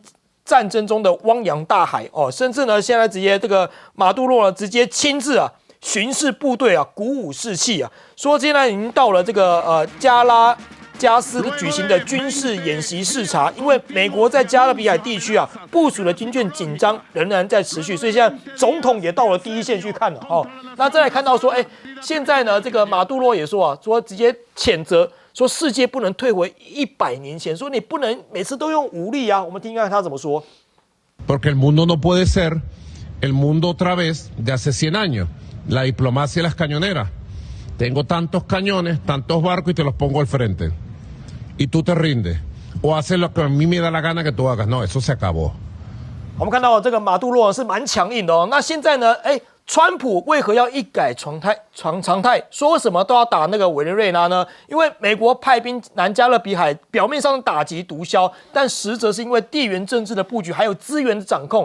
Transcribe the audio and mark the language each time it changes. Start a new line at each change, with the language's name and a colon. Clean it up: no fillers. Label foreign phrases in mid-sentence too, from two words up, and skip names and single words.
Chinese: 战争中的汪洋大海甚至呢，现在直接这个马杜罗直接亲自巡视部队鼓舞士气说现在已经到了这个加拉加斯举行的军事演习视察，因为美国在加勒比海地区部署的军舰紧张仍然在持续，所以现在总统也到了第一线去看了那再来看到说现在呢这个马杜罗也说直接谴责。说世界不能退回100年前，说你不能每次都用武力我们听看他怎么说。
Spanish: Porque el mundo no puede ser el mundo otra vez de hace 100 años, la diplomacia y las cañoneras. Tengo tantos cañones, tantos barcos y te los pongo al frente. Y tú te rindes. O haces lo que a mí me da la gana que tú hagas. No, eso se acabó.
Chinese: 我们看到这个马杜罗是蛮强硬的那现在呢，川普为何要一改常态，说什么都要打那个委内瑞拉呢？因为美国派兵南加勒比海，表面上打击毒枭，但实则是因为地缘政治的布局，还有资源的掌控。